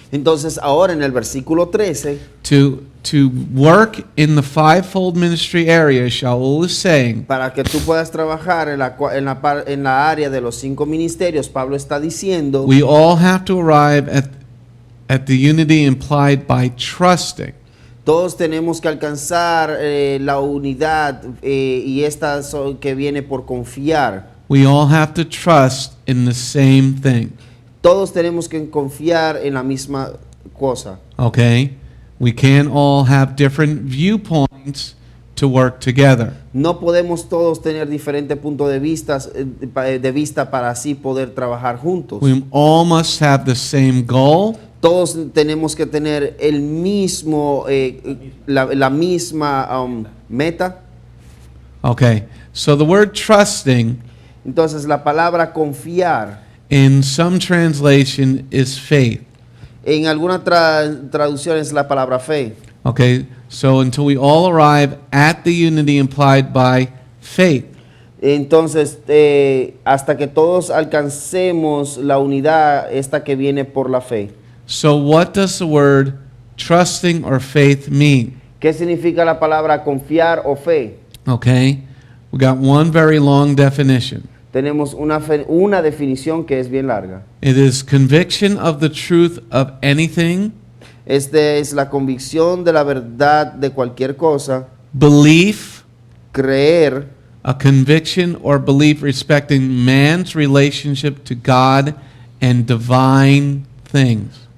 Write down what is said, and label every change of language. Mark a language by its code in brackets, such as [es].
[es] Entonces ahora en el versículo 13, [en] to work in the fivefold ministry area, Sha'ul is saying, [es] para que tú puedas trabajar en la área de los 5 ministerios, Pablo está diciendo, [en] we all have to arrive at the unity implied by trusting. [es] todos tenemos que alcanzar la unidad y esta que viene por confiar. [en] We all have to trust in the same thing. [es] Todos tenemos que confiar en la misma cosa. [en] Okay? We can't all have different viewpoints to work together. [es] No podemos todos tener diferentes puntos de vista para así poder trabajar juntos. [en] We all must have the same goal, [es] Todos tenemos que tener el mismo, la misma meta. [en] Okay, so the word trusting [es] Entonces la palabra confiar [en] in some translation is faith. [es] en alguna traducción es la palabra fe. [en] Okay, so until we all arrive at the unity implied by faith. [es] Entonces hasta que todos alcancemos la unidad esta que viene por la fe. [en] So what does the word trusting or faith mean? [es] ¿Qué significa la palabra confiar o fe? [en] Okay, we got one very long definition. [es] Tenemos una definición que es bien larga. [en] It is conviction of the truth of anything, [es] Este es la convicción de la verdad de cualquier cosa, [en] belief, [es] creer, [en] a conviction or belief respecting man's relationship to God and divine things.